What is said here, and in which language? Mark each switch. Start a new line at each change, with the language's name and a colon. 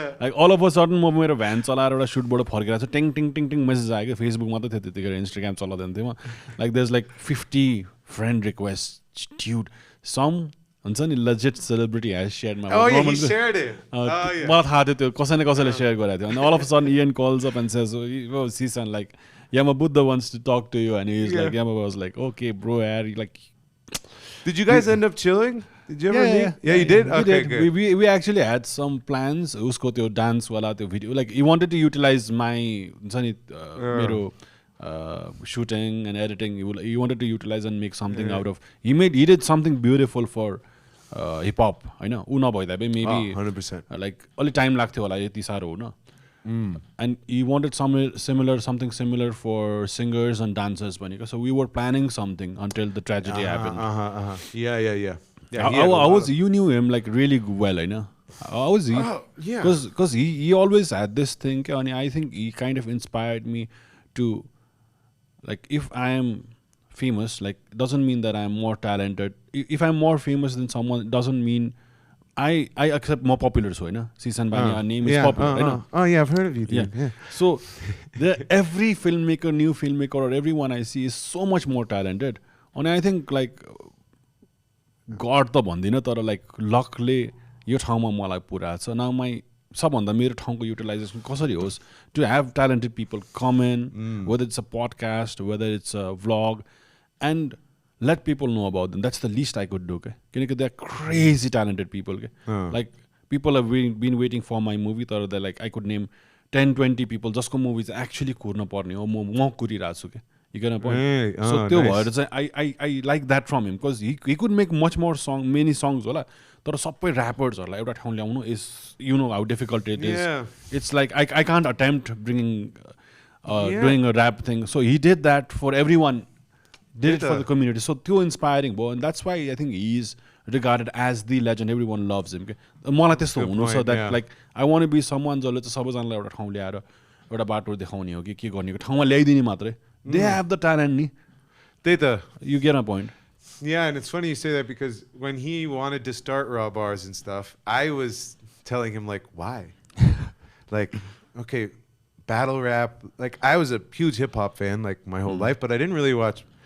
English: Like all of a sudden
Nepali: म मेरो van चलाएर एउटा सुटबाट फर्किरहेको छु. टिङ टिङ टिङ टिङ मेसेज आयो. Facebook मात्र थियो त्यतिखेर, इन्स्टाग्राम चलाउँदैन थिएँ म.
English: Like there's like 50 friend requests. Dude, some
Nepali: हुन्छ नि
English: legit celebrity has shared my. Oh yeah, he shared it.
Nepali: मलाई थाहा थियो त्यो कसैले share गरेको थियो.
English: And all of a sudden Ian calls up and says, oh Sisan, like Yamabuddha wants to talk to you, and he's like, Yamabuddha was like, okay bro, like. Did you guys end up chilling? Did you ever meet? Yeah, you did? Okay, good. We actually had some plans. Usko त्यो dance वाला त्यो video, like he wanted to utilize my
Nepali: हुन्छ नि मेरो
English: shooting and editing. He wanted to utilize and make something out of. He did something beautiful for hip hop. I know.
Nepali: उ नभइदा maybe
English: 100%.
Nepali: Like अलि time लाग्थ्यो होला यति साह्रो होइन.
English: And he wanted something similar for singers and dancers. So we were planning something until the tragedy happened. Yeah. How was you knew him like really well, I know. How was he? Yeah. Because he always had this thing, and I think he kind of inspired me to, like, if I am famous, like, doesn't mean that I am more talented. If I'm more famous than someone, it doesn't mean I accept more popular, so Sisan Bani, our name is popular. Oh yeah, I've heard of you, dude. Yeah. So every filmmaker, new filmmaker, or everyone I see is so much more talented. And I think like God
Nepali: त भन्दिनँ तर like luckले यो ठाउँमा मलाई पुरा छ.
English: Now my
Nepali: सबभन्दा मेरो ठाउँको
English: utilization
Nepali: कसरी होस्,
English: to have talented people come in, whether it's a podcast, whether it's a vlog, and let people know about them. That's the least I could do. Because they're crazy talented people. Like people have been waiting for my movie. They're like, I could name 10-20 people just movies actually
Nepali: kurna parne ho mo kuriरहेछु के.
English: You get a point? Hey, so nice. I like that from him, because he could make much more many songs होला.
Nepali: तर सबै rappers हरूलाई एउटा ठाउँ ल्याउनु
English: is, you know how difficult it is. It's like I can't attempt bringing doing a rap thing. So he did that for everyone. Did it for the community. So too inspiring, bro. And that's why I think he is regarded as the legend. Everyone loves him.
Nepali: मलाई त्यस्तो हुनु,
English: so that like I want to be someone
Nepali: जसले चाहिँ सबैजनालाई एउटा ठाउँ ल्याएर एउटा बाटो देखाउने हो कि के गर्ने हो, ठाउँमा ल्याइदिने मात्रै.
English: They have the talent नि. You get a point. Yeah, and it's funny you say that, because when he wanted to start Raw Bars and stuff, I was telling him like, why? Like, okay, battle rap. Like, I was a huge hip hop fan like my whole life, but I didn't really watch.